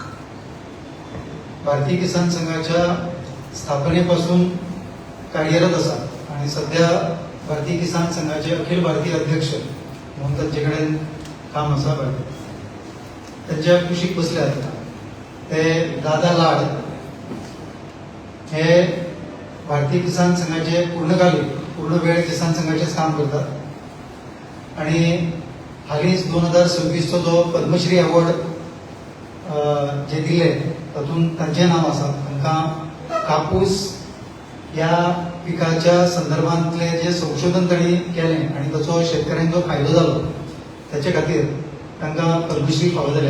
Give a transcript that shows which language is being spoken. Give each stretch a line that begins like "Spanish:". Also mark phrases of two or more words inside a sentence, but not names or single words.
Marathi: भारतीय किसान संघाच्या स्थापनेपासून कार्यरत असतात आणि सध्या भारतीय किसान संघाचे अखिल भारतीय अध्यक्ष म्हणून त्यांच्याकडे काम असा करते. त्यांच्या कुशीक बसल्यात ते दादा लाड हे भारतीय किसान संघाचे पूर्ण वेळ किसान संघाचेच काम करतात आणि हालीच 2026 जो पद्मश्री अवॉर्ड जे दिले तातून तांचे नाव आसा.
Konkani: तांकां कापूस या पिकाच्या संदर्भातले जे संशोधन तांणी केलें आणि ताचो शेतकऱ्यांचो फायदो जालो त्याच्या खातीर तांकां पद्मश्री फावो जाल्या.